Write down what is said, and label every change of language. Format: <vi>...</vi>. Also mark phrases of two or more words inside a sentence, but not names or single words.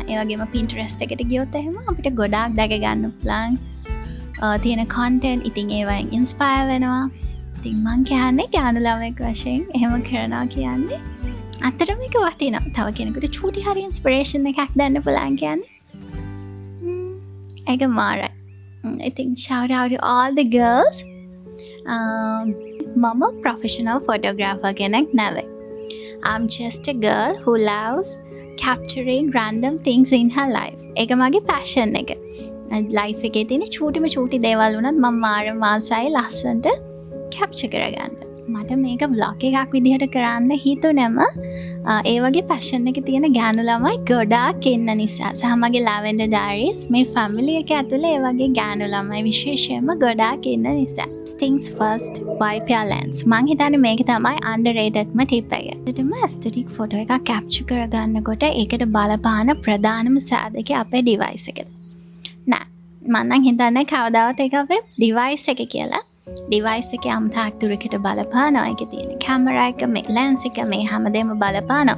<si>ඒ වගේම Pinterest එකට ගියොත් එහෙම අපිට ගොඩාක් දැක ගන්න පුළුවන් තියෙන content. ඉතින් ඒවෙන් inspire වෙනවා. ඉතින් මං කියන්නේ ගානු ළමෙක් වශයෙන් එහෙම කරනවා කියන්නේ අතරම එක වටිනවා. තව කෙනෙකුට චූටි හරි inspiration එකක් දෙන්න පුළුවන් කියන්නේ ඒක මාරයි.</si> <en>I think shout out to all the girls.</en> <si>මම</si> <en>professional photographer</en> <si>කෙනෙක් නෙවෙයි.</si> <en>I'm just a girl who loves capturing random things in her life.</en> <si>ඒක මගේ passion එක. life එකේ තියෙන චූටි දේවල් වුණත් මම මාසයි ලස්සනට capture කරගන්න. මට මේක vlog එකක් විදිහට කරන්න හිතුනම ඒ වගේ passion එක තියෙන ගෑනු ළමයි ගොඩාක් ඉන්න නිසා සහ මගේ Lavender Diaries මේ family එක ඇතුලේ ඒ වගේ ගෑනු ළමයි විශේෂයෙන්ම ගොඩාක් ඉන්න නිසා.</si> <en>Things first, wipe your lens.</en> <si>මං හිතන්නේ මේක තමයි</si> <en>underratedම tip</en> <si>එක. ඇත්තටම</si> <en>aesthetic photo</en> <si>එකක් capture කරගන්නකොට ඒකට බලපාන ප්‍රධානම සාධකය අපේ device එකද. නෑ මම නම් හිතන්නේ කවදාවත් ඒක අපේ device එක කියලා. device එකේ අමතාක් දුරකට බලපානවා. ඒකේ තියෙන camera එක, මේ lens එක, මේ හැමදේම බලපානවා.</si>